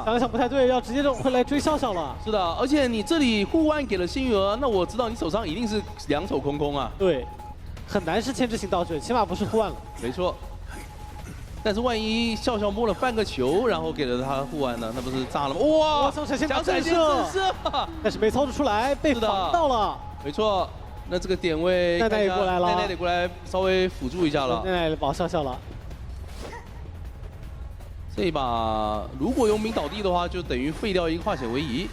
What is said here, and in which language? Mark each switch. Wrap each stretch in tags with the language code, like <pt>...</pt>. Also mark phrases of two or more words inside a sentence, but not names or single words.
<zh>想想不太对，要直接回來追笑笑了。是的，而且你這裡護腕給了幸運兒，那我知道你手上一定是2手空空啊。對，很難是牽制型道具，起碼不是護腕了。沒錯。但是萬一笑笑摸了半個球，然後給了他護腕呢，那不是炸了嗎？哇！想閃現震懾，但是沒操作出來，被防到了。沒錯，那這個點位，奈奈也過來了，奈奈得過來稍微輔助一下了。奈奈保笑笑了。這一把如果傭兵倒地的話，就等於廢掉一個化險為夷。</zh>